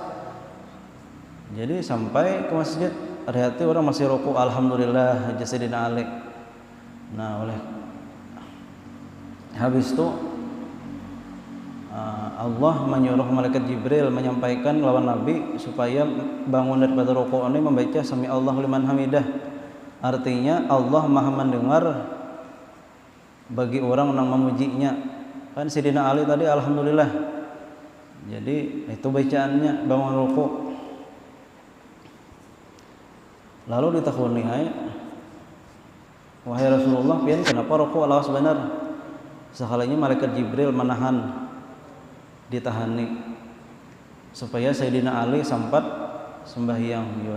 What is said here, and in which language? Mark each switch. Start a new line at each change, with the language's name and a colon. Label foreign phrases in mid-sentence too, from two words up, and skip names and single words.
Banjar: Jadi sampai ke masjid, hati orang masih rukuk, alhamdulillah Sayyidina Ali. Nah, oleh habis itu Allah menyuruh malaikat Jibril menyampaikan lawan Nabi supaya bangun daripada rukuk ini membaca
Arabic: سمع الله لمن حمده.
Banjar: Artinya Allah Maha mendengar bagi orang yang memujinya. Kan Sayyidina Ali tadi alhamdulillah. Jadi itu bacaannya bangun rukuk. Lalu ditakuni, wahai Rasulullah, pian kenapa rukuk lawas benar? Sekalinya malaikat Jibril menahan, ditahani supaya Sayyidina Ali sempat sembahyang juga.